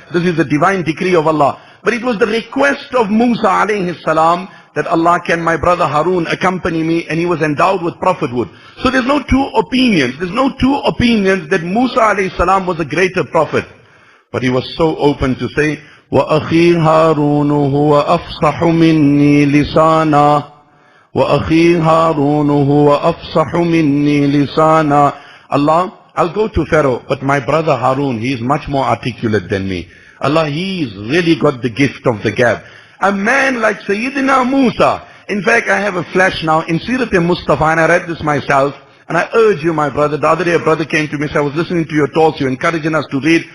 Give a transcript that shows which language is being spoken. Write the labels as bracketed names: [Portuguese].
[English] This is the divine decree of Allah. But it was the request of Musa alayhi salam that Allah, can my brother Harun accompany me, and he was endowed with prophethood. So there's no two opinions. There's no two opinions that Musa alayhi salam was a greater prophet. But he was so open to say, [Arabic] وَأَخِي هَارُونُ هُوَ أَفْصَحُ مِنِّي لِسَانًا وأخي هارون هو أفصح مني لسانا. [English] Allah, I'll go to Pharaoh, but my brother Harun, he is much more articulate than me. Allah, he's really got the gift of the gab. A man like Sayyidina Musa. In fact, I have a flash now in Sirat al-Mustafa, and I read this myself, and I urge you, my brother. The other day a brother came to me and said, I was listening to your talks, you're encouraging us to read.